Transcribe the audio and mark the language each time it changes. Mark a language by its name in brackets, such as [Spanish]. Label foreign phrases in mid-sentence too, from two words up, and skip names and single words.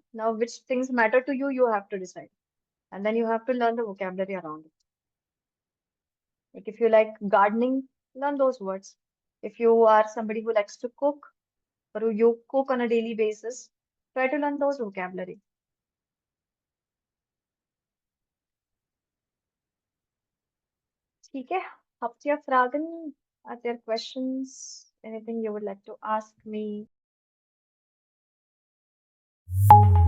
[English] Now, which things matter to you, you have to decide. And then you have to learn the vocabulary around it. Like if you like gardening, learn those words. If you are somebody who likes to cook or you cook on a daily basis, try to learn those vocabulary. [Hindi] ठीक है? [German] Habt ihr Fragen? [English] Are there questions? Anything you would like to ask me?